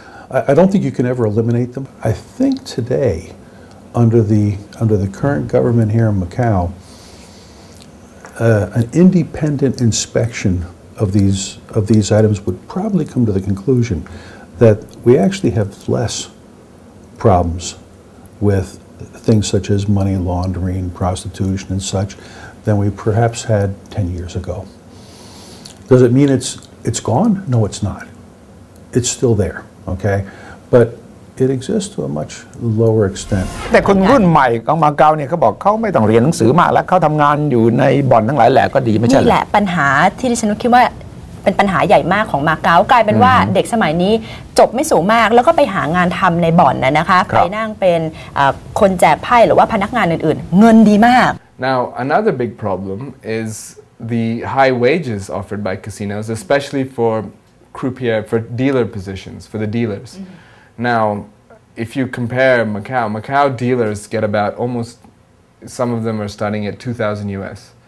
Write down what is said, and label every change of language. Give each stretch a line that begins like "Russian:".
English: I don't think you can ever eliminate them. I think today, under the current government here in Macau, an independent inspection of these items would probably come to the conclusion that we actually have less problems with things such as money laundering, prostitution, and such than we perhaps had 10 years ago. Does it mean it's gone? No, it's not. It's still there, okay? But it exists to a much lower extent.
Thai: แต่คนรุ่นใหม่ของมาเก๊าเนี่ยเขาบอกเขาไม่ต้องเรียนหนังสือมากแล้วเขาทำงานอยู่ในบ่อนทั้งหลายแหล่ก็ดีไม่ใช่เหรอนี่ แหละปัญหาที่ดิฉันคิดว่าเป็นปัญหาใหญ่มากของมาเก๊ากลายเป็นว่าเด็กสมัยนี้จบไม่สูงมากแล้วก็ไปหางานทำในบ่อนนะคะไปนั่งเป็นคนแจกไพ่หรือว่าพนักงานอื่นๆเงินดีมาก
English: Now another big problem is the high wages offered by casinos, especially for croupier, for dealer positions, for the dealers. Now, if you compare Macau dealers get about almost, some of them are starting at 2,000 US.